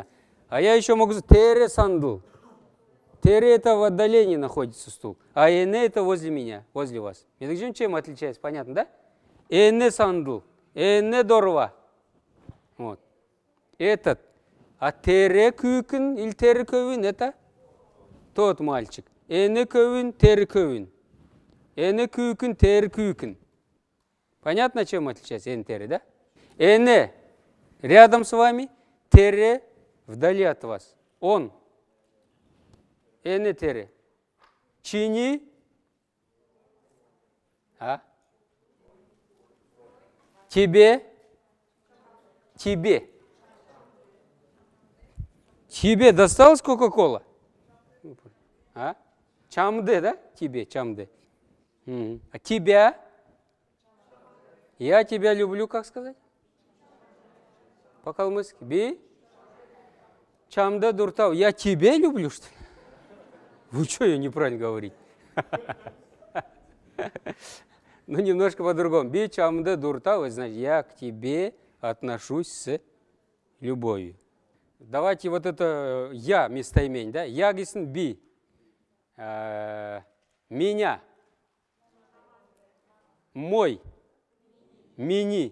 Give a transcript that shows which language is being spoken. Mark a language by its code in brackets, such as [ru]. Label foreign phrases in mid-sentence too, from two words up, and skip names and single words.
[ru] А я еще могу сказать [xal] «тере сандл». [ru] «Тере» это в отдалении находится стул. А «эне» это возле меня, возле вас. Между чем отличается, понятно, да? [xal] «Эне сандл». «Эне дорва». Вот. [ru] Этот. А [xal] тере кюкін [ru] или [xal] тере көвін [ru] это тот мальчик. [xal] Эне көвін, тере көвін. Эне кюкін, тере кюкін. [ru] Понятно, чем отличается [xal] эне тере, [ru] да? Эне рядом с вами, тере вдали от вас. [xal] Он. Эне тере. Чини. А? [ru] Тебе. Тебе. Тебе досталась Кока-Кола? А? Чамде, да? Тебе, чамде. А тебя? Я тебя люблю, как сказать? [xal] По-калмыцки. Би? Чамде дуртау. [ru] Я тебя люблю, что ли? Вы что, я неправильно говорить? Ну, немножко по-другому. [xal] Би чамде дуртау, [ru] значит, я к тебе отношусь с любовью. Давайте вот это я местоимение, да? Я [xal] гисен би. [ru] Меня. Мой. Мини.